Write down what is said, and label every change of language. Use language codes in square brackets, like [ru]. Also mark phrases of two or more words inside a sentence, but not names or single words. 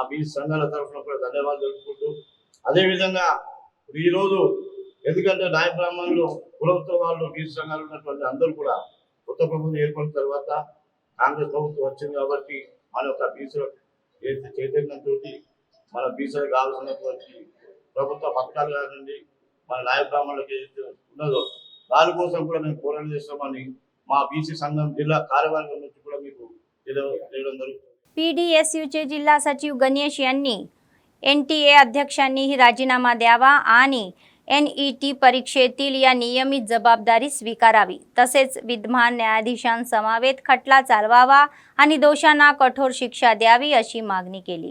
[te] బీసీ సంఘాల తరఫున కూడా ధన్యవాదాలు తెలుపుకుంటూ అదేవిధంగా ఈరోజు ఎందుకంటే నాయ బ్రాహ్మణులు కులవృత్తుల వాళ్ళు బీసీ సంఘాలు ఉన్నటువంటి అందరూ కూడా కొత్త ప్రభుత్వం ఏర్పడిన తర్వాత కాంగ్రెస్ ప్రభుత్వం వచ్చింది కాబట్టి మన యొక్క బీసీ చైతన్యంతో మన బీసీలకు కావాల్సినటువంటి ప్రభుత్వ పథకాలు కానివ్వండి మన నాయ బ్రాహ్మణులకు ఏదైతే ఉన్నదో దానికోసం కూడా మేము పోరాటం చేస్తామని మా బీసీ సంఘం జిల్లా కార్యవర్గం నుంచి కూడా మీకు తెలియడం जरूर। [mr] पीडीएसयूचे जिल्हा सचिव गणेश यांनी एनटीए अध्यक्षांनी राजीनामा द्यावा आणि एनईटी परीक्षेतील या नियमित जबाबदारी स्वीकारावी, तसेच विद्यमान न्यायाधीशांसमवेत खटला चालवावा आणि दोषांना कठोर शिक्षा द्यावी अशी मागणी केली।